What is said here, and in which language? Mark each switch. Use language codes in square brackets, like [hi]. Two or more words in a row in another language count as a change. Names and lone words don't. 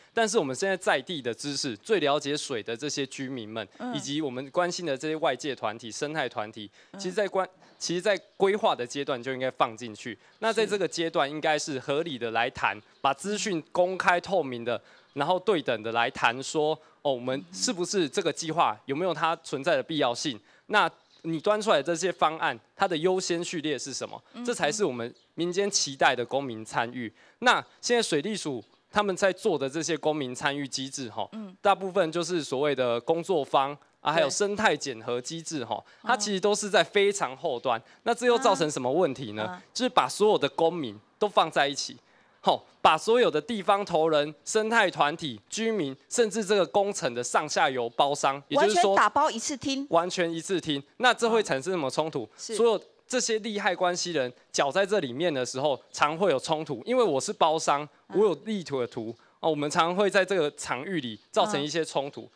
[zh] 但是我們現在在地的知識，最了解水的這些居民們，以及我們關心的這些外界團體、生態團體，其實在規劃的階段就應該放進去。那在這個階段，應該是合理的來談，把資訊公開透明的，然後對等的來談說，哦，我們是不是這個計劃有沒有它存在的必要性？那你端出來的這些方案，它的優先序列是什麼？這才是我們民間期待的公民參與。那現在水利署他們在做的這些公民參與機制，大部分就是所謂的工作坊啊，還有生態檢核機制，它其實都是在非常後端。那這又造成什麼問題呢？就是把所有的公民都放在一起，把所有的地方頭人、生態團體、居民，甚至這個工程的上下游包商，也就是說完全打包一次聽，完全一次聽。那這會產生什麼衝突？所有這些利害關係人攪在這裡面的時候，常會有衝突。因為我是包商，我有利圖的圖，我們常會在這個場域裡造成一些衝突。